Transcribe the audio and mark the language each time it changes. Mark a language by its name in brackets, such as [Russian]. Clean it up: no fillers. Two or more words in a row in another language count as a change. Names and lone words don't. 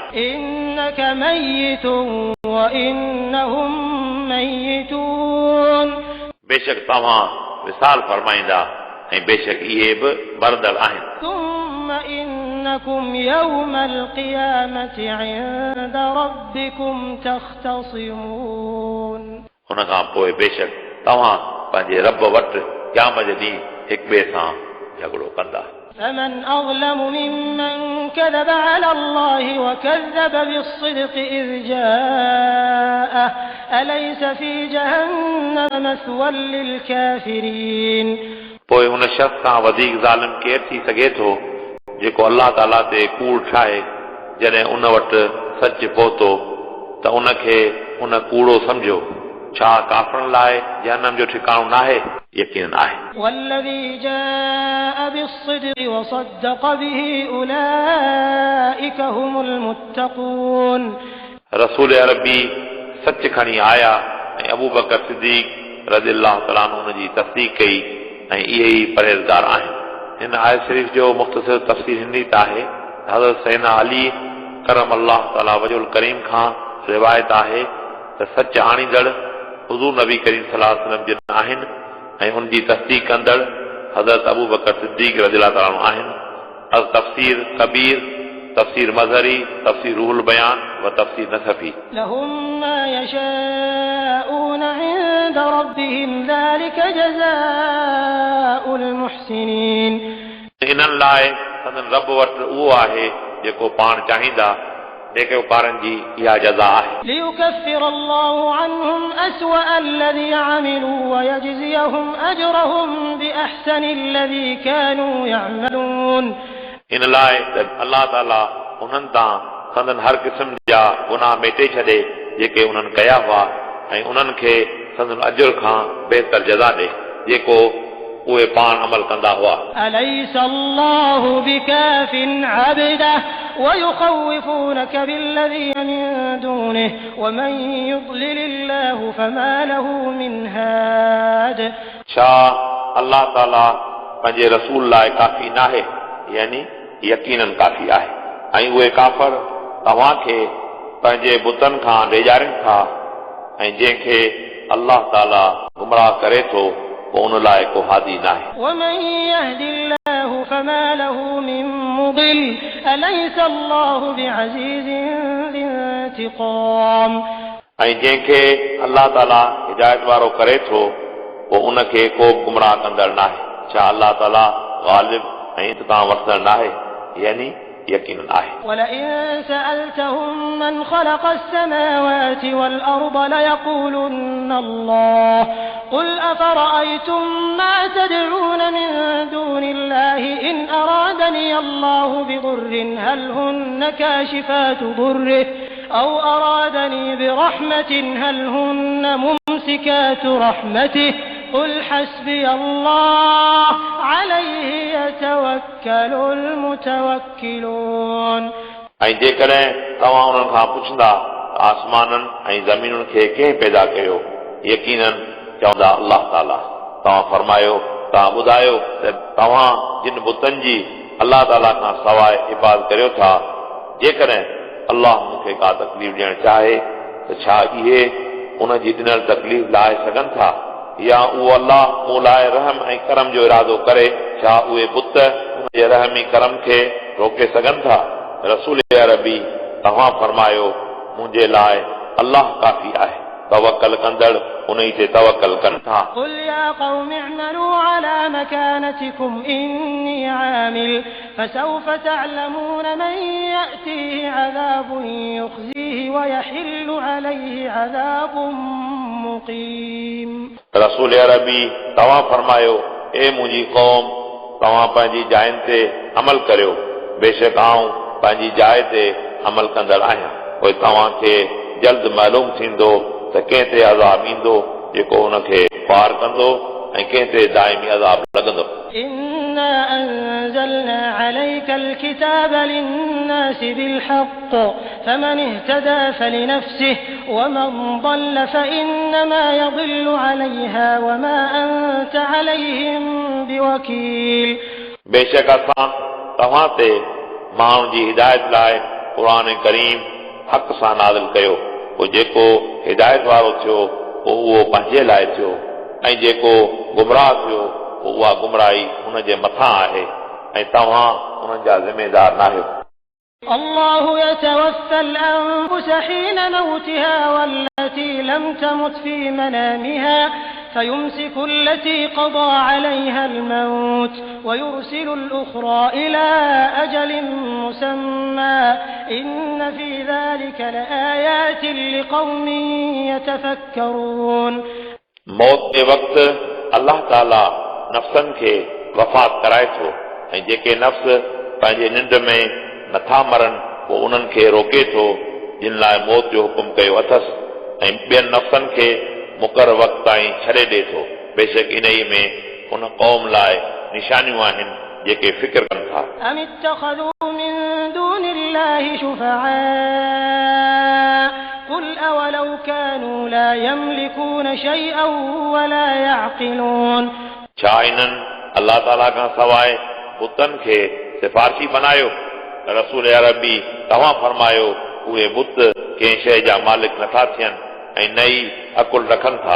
[Arabic] إنك ميت وإنهم ميتون. [Sindhi] बेशक तव्हां विसाल फरमाईंदा ऐं बेशक इहे बि मरदड़ आहिनि। [Arabic] ثم إنكم يوم القيامة عند ربكم تختصمون। [Sindhi] हुन खां पोइ बेशक तव्हां पंहिंजे रब वटि क़यामत जे ॾींहुं हिक ॿिए सां झगड़ो कंदा। [Arabic] فمن أظلم ممن كذب على الله وكذب بالصدق إذ جاءه أليس في جهنم مثوى للكافرين। [Sindhi] पोइ हुन शख़्स खां वधीक ज़ालिम केरु थी सघे थो जेको अल्लाह ताला ते कूड़ ठाहे जॾहिं उन वटि सच पहुतो त उनखे उन कूड़ो सम्झो। छा काफ़रनि लाइ जहन्नम जो ठिकाणो नाहे? यकीनन आहे। [Arabic] والذي جاء بالصدق وصدق به أولئك هم المتقون। [Sindhi] रसूल अरबी सच खणी आया ऐं अबू बकर सिद्दीक़ [Arabic] رضي الله تعالى عنه [Sindhi] उन जी तस्दीक़ कई ऐं इहे ई परहेज़गार आहिनि। हिन आयत शरीफ़ जो मुख़्तसर तफ़सीर हिन त आहे हज़रत सैयदना अली [Arabic] كرم الله تعالى وجهه الكريم [Sindhi] खां रिवायत आहे त सच आणींदड़ हुज़ूर नबी करीम [Arabic] صلى الله عليه وسلم [Sindhi] जिन आहिनि ऐं उन जी तस्दीक़ कंदड़ हज़रत अबू बकर सिद्दीक़ [Arabic] رضي الله تعالى عنه [Sindhi] आहिनि। तफ़सीर कबीर, तफ़सीर मज़हरी, तफ़सीर रूहुल बयान व तफ़सीर नसफ़ी। [Arabic] لهم ما يشاءون عند ربهم ذلك جزاء المحسنين। [Sindhi] इन्हनि लाइ संदन रब वटि उहो आहे जेको पाण चाहींदा नेककारनि जी इहा जज़ा आहे। [Arabic] ليكفر الله عنهم أسوأ الذي عملوا ويجزيهم أجرهم بأحسن الذي كانوا يعملون। [Sindhi] इन लाइ त अल्लाह ताला उन्हनि तां संदन हर क़िस्म जा गुनाह मेटे छॾे जेके उन्हनि कया हुआ ऐं उन्हनि खे संदन अजुर खां बहितर जज़ा ॾे जेको उहे पाण अमल कंदा हुआ। [Arabic] أليس الله بكاف عبده ويخوفونك بالذين من دونه ومن يضلل الله فما له من هاد। [Sindhi] छा अल्लाह ताला पंहिंजे रसूल लाइ काफ़ी नाहे? यानी यकीनन काफ़ी आहे ऐं उहे काफ़र तव्हांखे पंहिंजे बुतनि खां ॾेजारिन था ऐं जंहिंखे अल्लाह ताला गुमराह करे थो पोइ उन लाइ को हादी नाहे। [Arabic] ومن يهد الله فما له من مضل أليس الله بعزيز ذي انتقام। [Sindhi] ऐं जंहिंखे अल्लाह ताला हिदायत वारो करे थो पोइ उनखे को गुमराह कंदड़ नाहे। छा अल्लाह ताला ग़ालिब ऐं इंतकाम वठंदड़ नाहे? यानी यकीनन आहे। [Arabic] ولئن سألتهم من خلق السماوات والأرض ليقولن الله قل أفرأيتم ما تدعون من دون الله إن أرادني الله بضر هل هن كاشفات ضره أو أرادني برحمة هل هن ممسكات رحمته قل حسبي الله عليه يتوكل المتوكلون। [Sindhi] ऐं जेकॾहिं तव्हां उन्हनि खां पुछंदा आसमाननि ऐं ज़मीनुनि खे कंहिं पैदा कयो? यकीनन चवंदा अल्लाह ताला। तव्हां फरमायो तव्हां ॿुधायो त तव्हां जिन बुतनि जी अल्लाह ताला खां सवाइ इबादत करियो था जेकॾहिं अल्लाह मूंखे का तकलीफ़ ॾियणु चाहे त छा इहे उन जी ॾिनल तकलीफ़ लाहे सघनि था या उहो अल्लाह मूं लाइ रहम ऐं करम जो इरादो करे छा उहे बुत उनजे रहम ऐं करम खे रोके सघनि था? रसूल अरबी तव्हां फरमायो मुंहिंजे लाइ अल्लाह काफ़ी आहे, तवक्कल कंदड़ उन ते तवक्कल कनि था। [Arabic] قل يا قوم اعملوا على مكانتكم إني عامل فسوف تعلمون من يأتيه عذاب يخزيه ويحل عليه عذاب मुक़ीम। [Sindhi] रसूल अरबी तव्हां फरमायो ए मुंहिंजी क़ौम तव्हां पंहिंजी जायुनि ते अमल करियो बेशक आऊं पंहिंजी जाइ ते अमल कंदड़ आहियां। पोइ तव्हांखे जल्द मालूम थींदो त कंहिं ते अज़ाब ईंदो जेको हुनखे पार कंदो ऐं कंहिं ते दाइमी अज़ाब लॻंदो। [Arabic] إنا أنزلنا عليك الكتاب للناس بالحق فمن اهتدى فلنفسه ومن ضل فإنما يضل عليها وما أنت عليهم بوكيل [Sindhi] बेशक असां तव्हां ते माण्हुनि जी हिदायत लाइ क़ुरान करीम हक़ सां नाज़िल कयो पोइ जेको हिदायत वारो थियो पोइ उहो पंहिंजे लाइ थियो ऐं जेको गुमराह थियो पोइ उहा गुमराही हुन जे मथां आहे ऐं तव्हां हुननि जा ज़िमेदार नाहियो [Arabic] الله يتوفى الأنفس حين موتها والتي لم تمت في منامها فيمسك التي قضى عليها الموت ويرسل الأخرى إلى أجل مسمى إن في ذلك لآيات لقوم يتفكرون [Sindhi] मौत जे वक़्तु अल्लाह ताला नफ़्सनि खे वफ़ात कराए थो ऐं जेके नफ़्स पंहिंजे निंड में नथा मरनि पोइ उन्हनि खे रोके थो जिन लाइ मौत जो हुकुम कयो अथसि ऐं ॿियनि नफ़्सनि खे मुक़रर वक़्त ताईं छॾे ॾिए थो बेशक इन ई में उन क़ौम लाइ निशानियूं आहिनि जेके फ़िक्र कनि था [Arabic] أم اتخذوا من دون الله شفعاء قل أولو كانوا لا يملكون شيئا ولا يعقلون [Sindhi] छा इन्हनि अल्लाह ताला खां सवाइ बुतनि खे सिफ़ारिशी बनायो रसूल अरबी तव्हां फरमायो उहे बुत कंहिं शइ जा मालिक नथा थियनि ऐं न ई अकुल रखनि था